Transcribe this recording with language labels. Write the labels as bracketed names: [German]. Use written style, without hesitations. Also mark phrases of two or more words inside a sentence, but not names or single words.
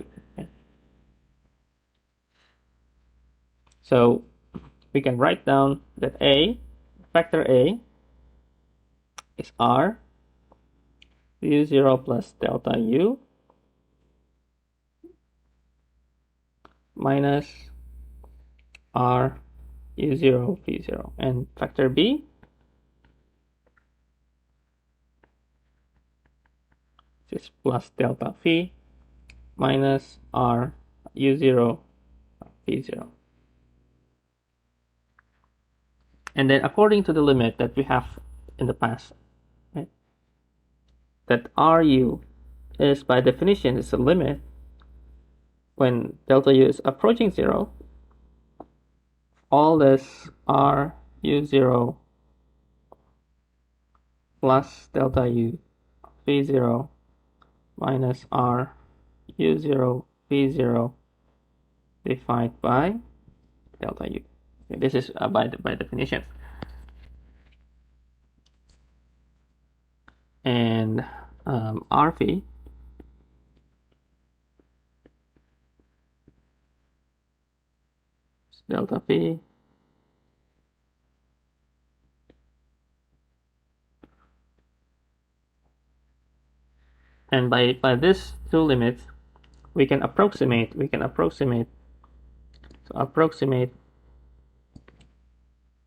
[English] Okay. So we can write down that vector A is r u0 plus delta u minus r u0 phi0, and vector B is plus delta phi minus r u0 phi0. And then according to the limit that we have in the past, right, that ru is by definition is a limit when delta u is approaching 0, all this r u0 plus delta u phi0 minus r u0 phi0 divided by delta u. Okay, this is by definition. And r phi delta phi and by these two limits we can approximate